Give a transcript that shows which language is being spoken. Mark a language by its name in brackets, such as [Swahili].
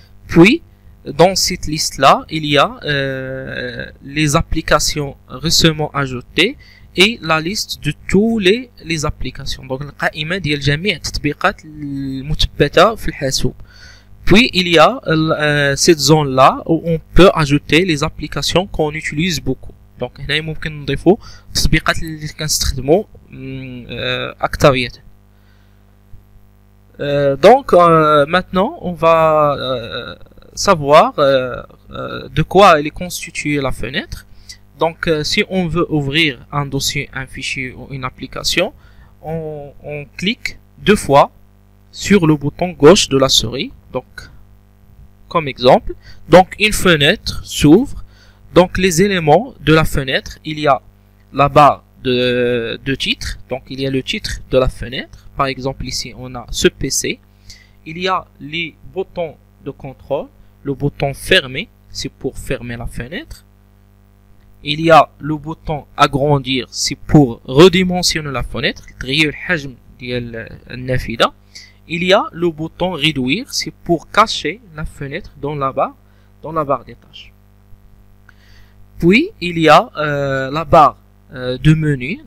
[French] Puis dans cette liste là, il y a les applications récemment ajoutées et la liste de tous les applications. [Arabic] Donc القائمة ديال جميع التطبيقات المثبتة في الحاسوب. [French] Puis il y a cette zone là où on peut ajouter les applications qu'on utilise beaucoup. [Arabic] Donc هنا ممكن نضيفوا التطبيقات اللي كنستخدموا أكترية. [French] Donc maintenant on va savoir de quoi elle est constituée la fenêtre. Donc si on veut ouvrir un dossier, un fichier ou une application, on clique 2 fois sur le bouton gauche de la souris. Donc comme exemple, donc une fenêtre s'ouvre. Donc les éléments de la fenêtre, il y a la barre de titre. Donc il y a le titre de la fenêtre. Par exemple ici on a ce PC. Il y a les boutons de contrôle. Le bouton fermer, c'est pour fermer la fenêtre. Il y a le bouton agrandir, c'est pour redimensionner la fenêtre. [Arabic] تغير الحجم ديال النافذة. [French] Il y a le bouton réduire, c'est pour cacher la fenêtre dans la barre des tâches. Puis il y a la barre de menu.